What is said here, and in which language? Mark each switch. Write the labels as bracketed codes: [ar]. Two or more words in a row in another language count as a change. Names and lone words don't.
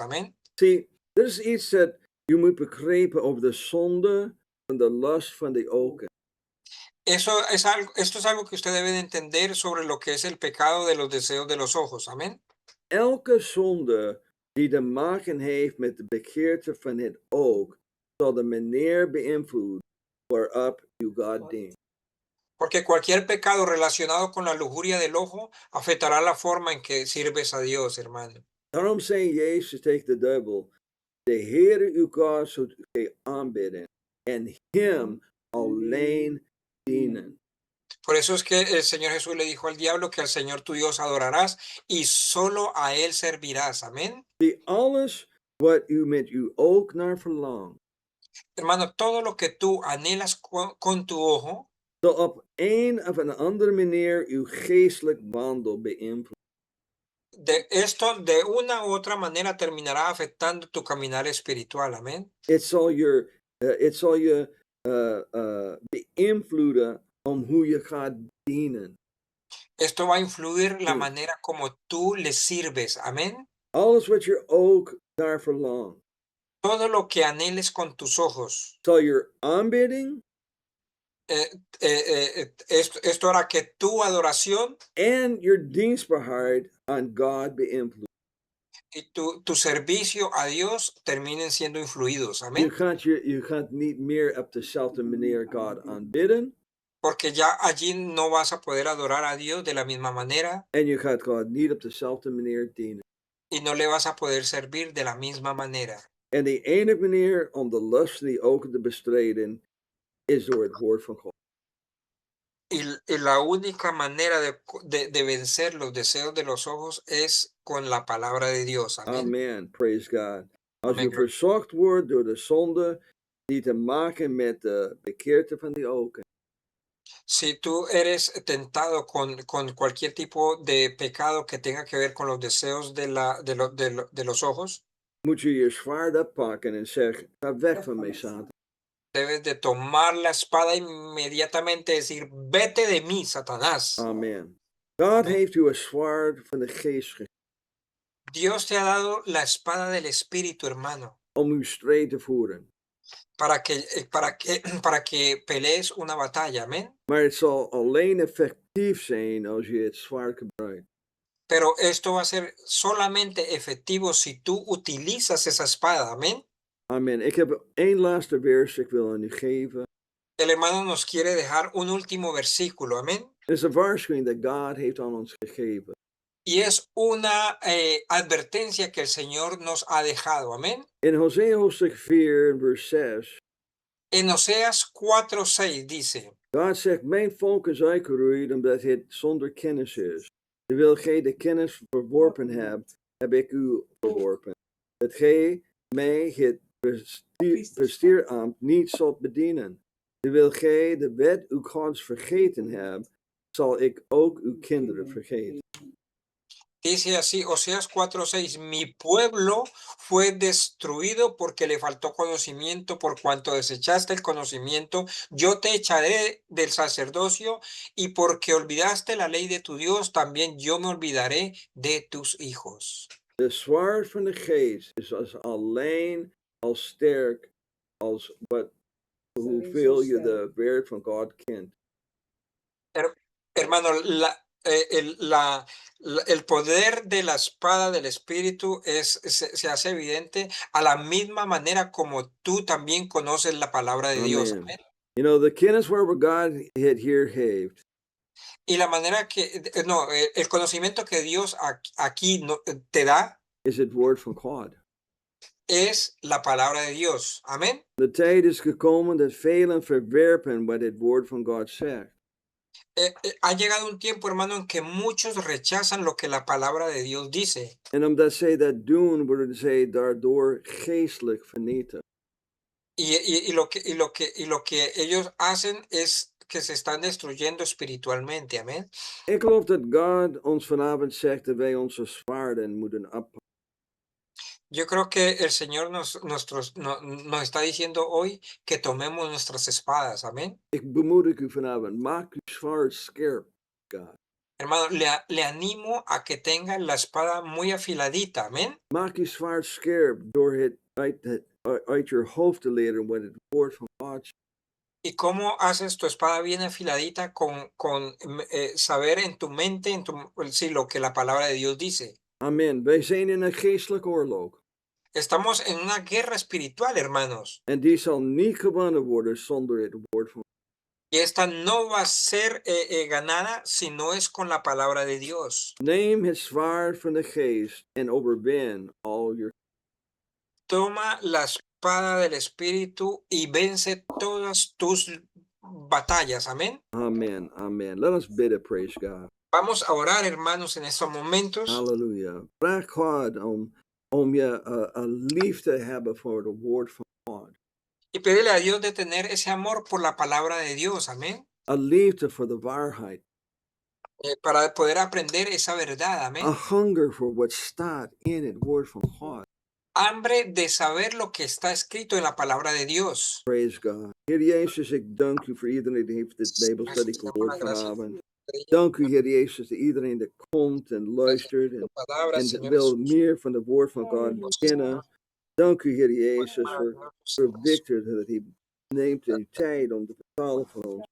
[es] Amén. [nl] Zie, er is iets dat je moet begrijpen over de zonde en de lust van de ogen. [es] Esto es algo que usted debe de entender sobre lo que es el pecado de los deseos de los ojos. Amén. [nl] Elke zonde die te maken heeft met de begeerte van het oog, zal de manier beïnvloeden waarop u God dient. [es] Porque cualquier pecado relacionado con la lujuria del ojo afectará la forma en que sirves a Dios, hermano. [nl] Daarom zei Jezus tegen de duivel, de Heere uw God zult gij aanbidden en hem alleen dienen. [es] Por eso es que el Señor Jesús le dijo al diablo que al Señor tu Dios adorarás y solo a él servirás. Amén. [nl] Die alles wat u met uw oog naar verlangt, [es] Hermano, todo lo que tú anhelas con tu ojo, [nl] zal op een of een andere manier uw geestelijk wandel beïnvloeden. [es] esto de una u otra manera terminará afectando tu caminar espiritual. Amén. [nl] Het zal je beïnvloeden om hoe je gaat dienen. [es] Esto va a influir la Sí. manera como tú le sirves. Amén. [nl] Alles wat je oog naar verlangt, [es] Todo lo que anheles con tus ojos. [nl] zal je aanbidding [es] Esto hará que tu adoración [nl] en je dienstbaarheid aan God beïnvloeden. [es] y tu servicio a Dios terminen siendo influidos. [nl] Je [es] Amén. [nl] gaat niet meer op dezelfde manier God aanbidden. [es] Porque ya allí no vas a poder adorar a Dios de la misma manera [nl] En je gaat God niet op dezelfde manier dienen. [es] y no le vas a poder servir de la misma manera. [nl] En de enige manier om de lust die ogen te bestrijden, is door het woord van God. [es] Y la única manera de vencer los deseos de los ojos es con la palabra de Dios. Amén. [en] Amen. Praise God. [nl] Als Amen. je verzocht wordt door de zonde die te maken met de bekeerte van de ogen, [es] Si tú eres tentado con cualquier tipo de pecado que tenga que ver con los deseos de los ojos, [nl] moet je je zwaard oppakken en zeggen, ga weg van mij, Satan. [es] debes de tomar la espada inmediatamente y decir, vete de mí, Satanás. [nl] Amen. God Amen. heeft u een zwaard van de geest gegeven [es] Dios te ha dado la espada del Espíritu, hermano, [nl] om uw strijd te voeren. [es] para que pelees una batalla. Amén. [nl] Maar het zal alleen effectief zijn als je het zwaard gebruikt. [es] Pero esto va a ser solamente efectivo si tú utilizas esa espada. Amén. [nl] Amen. Ik heb één laatste vers ik wil aan u geven. [es] El hermano nos quiere dejar un último versículo. Amén. [nl] Het is een waarschuwing dat God heeft aan ons gegeven. [es] Y es una advertencia que el Señor nos ha dejado. Amén. [nl] In Hosea hoofdstuk 4, vers 6. [es] En Oseas 4:6 dice, [nl] God zegt, mijn volk is uitgeroeid omdat het zonder kennis is. Terwijl gij de kennis verworpen hebt, heb ik u verworpen. Dat gij mij het prestierambt niet zult bedienen. Terwijl gij de wet uw Gods vergeten hebt, zal ik ook uw kinderen vergeten. [es] dice así, Oseas 4:6, mi pueblo fue destruido porque le faltó conocimiento, por cuanto desechaste el conocimiento, yo te echaré del sacerdocio, y porque olvidaste la ley de tu Dios, también yo me olvidaré de tus hijos. [nl] De zwaard van de geest is alleen als sterk als hoeveel je de woord van God kent. [es] Hermano, el poder de la espada del Espíritu se hace evidente a la misma manera como tú también conoces la palabra de Dios. [nl] Amen. [es] Amén. [en] You know, [nl] de kennis waar God het hier heeft, [es] Y la manera que, no, el conocimiento que Dios aquí te da [nl] is het woord van God. [es] es la palabra de Dios. Amén. [nl] De tijd is gekomen dat velen verwerpen wat het woord van God zegt. [es] ha llegado un tiempo, hermano, en que muchos rechazan lo que la palabra de Dios dice. [nl] En omdat zij dat doen, worden zij daardoor geestelijk vernietigd. [es] Y lo que ellos hacen es que se están destruyendo espiritualmente. Amén. [nl] Ik geloof dat God ons vanavond zegt dat wij onze zwaarden moeten oppakken. [es] Yo creo que el Señor nos está diciendo hoy que tomemos nuestras espadas. Amén. [nl] Ik bemoedig u vanavond, maak uw zwaard scherp, God. [es] Hermano, le animo a que tenga la espada muy afiladita. Amén. [nl] Maak uw zwaard scherp door het uit je hoofd te leren wat het woord van God zegt. [es] ¿Y cómo haces tu espada bien afiladita con saber en tu mente, sí, lo que la palabra de Dios dice? [nl] Amen. Wij zijn in een geestelijke oorlog. [es] Estamos en una guerra espiritual, hermanos. [nl] En die zal niet gewonnen worden zonder het woord van God. [es] Y esta no va a ser ganada si no es con la palabra de Dios. [nl] Neem het zwaard van de geest en overwin al je. [es] Toma la espada del Espíritu y vence todas tus batallas. Amén. [nl] Amen. Amen. [en] Let us bidden, praise God. [es] Vamos a orar, hermanos, en estos momentos. [nl] Halleluja. Vraag God om je liefde te hebben voor het woord van God. [es] Y pídele a Dios de tener ese amor por la palabra de Dios. Amén. [nl] Een liefde voor de waarheid. [es] Para poder aprender esa verdad. Amén. [en] A hunger [nl] voor wat staat in het woord van God. [es] Hambre de saber lo que está escrito en la palabra de Dios. [en] Praise God. [nl] Heer Jezus, ik dank u voor iedereen die heeft dit Bijbelstudie gehoord vanavond. Dank u, Heer Jezus, dat iedereen dat komt en luistert en wil meer van het woord van God kennen. Dank u, Heer Jezus, voor Victor, dat hij neemt de tijd om te vertalen voor ons.